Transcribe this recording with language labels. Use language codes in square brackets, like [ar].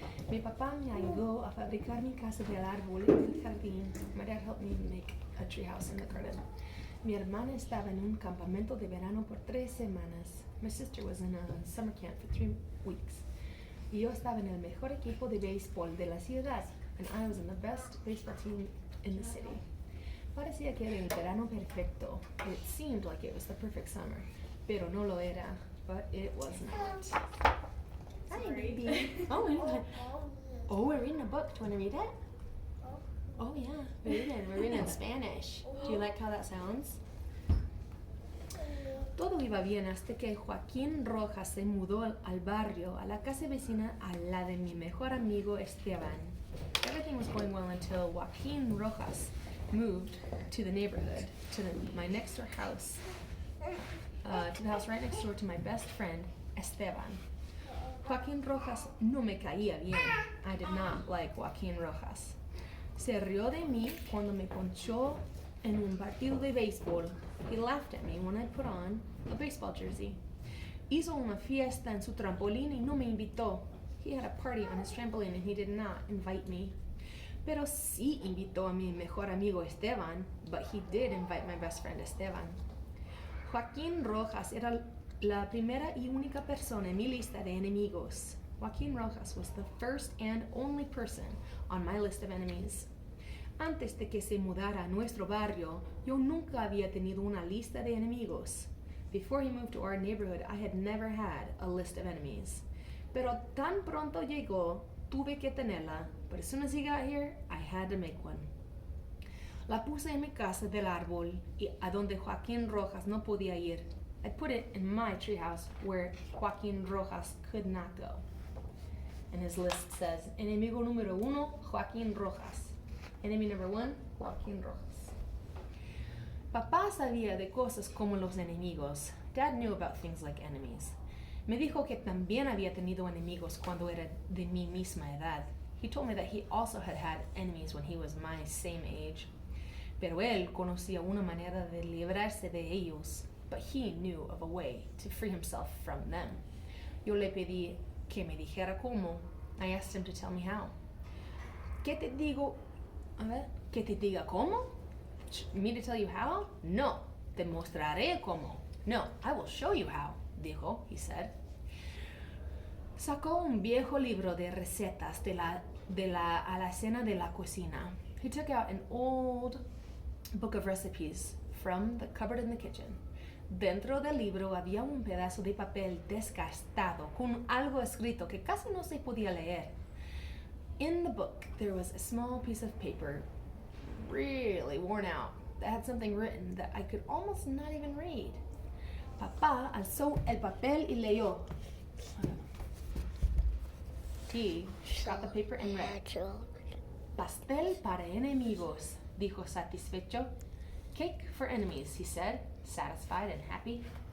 [es] Mi papá me ayudó a fabricar mi casa de árboles en el jardín. [en] My dad helped me make a treehouse in the garden. [es] Mi hermana estaba en un campamento de verano por 3 semanas. [en] My sister was in a summer camp for 3 weeks. [es] Y yo estaba en el mejor equipo de béisbol de la ciudad. [en] And I was in the best baseball team in the city. [es] Parecía que era el verano perfecto. [en] It seemed like it was the perfect summer. [es] Pero no lo era. [en] But it was not. Hi, baby. Oh, we're reading a book. Do you want to read it? Oh, yeah. We're reading in Spanish. Do you like how that sounds? [es] Todo iba bien hasta que Joaquín Rojas se mudó al barrio, a la casa vecina, a la de mi mejor amigo Esteban. [en] Everything was going well until Joaquín Rojas moved to the neighborhood, to my next door house. To the house right next door to my best friend, Esteban. [es] Joaquín Rojas no me caía bien. [en] I did not like Joaquín Rojas. [es] Se rió de mí cuando me ponchó en un partido de béisbol. [en] He laughed at me when I put on a baseball jersey. [es] Hizo una fiesta en su trampolín y no me invitó. [en] He had a party on his trampoline and he did not invite me. [es] Pero sí invitó a mi mejor amigo Esteban, [en] but he did invite my best friend Esteban. [es] Joaquín Rojas era la primera y única persona en mi lista de enemigos. [en] Joaquín Rojas was the first and only person on my list of enemies. [es] Antes de que se mudara a nuestro barrio, yo nunca había tenido una lista de enemigos. [en] Before he moved to our neighborhood, I had never had a list of enemies. [es] Pero tan pronto llegó, tuve que tenerla. [en] But as soon as he got here, I had to make one. [es] La puse en mi casa del árbol y a donde Joaquín Rojas no podía ir. [en] I put it in my treehouse where Joaquín Rojas could not go. And his list says, [es] enemigo número 1, [en] Joaquín Rojas. Enemy number 1, Joaquín Rojas. [es] Papá sabía de cosas como los enemigos. [en] Dad knew about things like enemies. [es] Me dijo que también había tenido enemigos cuando era de mi misma edad. [en] He told me that he also had had enemies when he was my same age. [es] Pero él conocía una manera de librarse de ellos, [en] but he knew of a way to free himself from them. [es] Yo le pedí que me dijera cómo. [en] I asked him to tell me how. [es] ¿Qué te digo? A ver, ¿que te diga cómo? [en] Me to tell you how? [es] No, te mostraré cómo. [en] No, I will show you how, [es] dijo, [en] he said. [es] Sacó un viejo libro de recetas de la alacena de la cocina. [en] He took out an old book of recipes from the cupboard in the kitchen. [es] Dentro del libro había un pedazo de papel desgastado con algo escrito que casi no se podía leer. [en] In the book, there was a small piece of paper, really worn out, that had something written that I could almost not even read. [es] Papá alzó el papel y leyó. [en] He got the paper and read. [es] Pastel para enemigos, dijo satisfecho. [en] Cake for enemies, he said, satisfied and happy.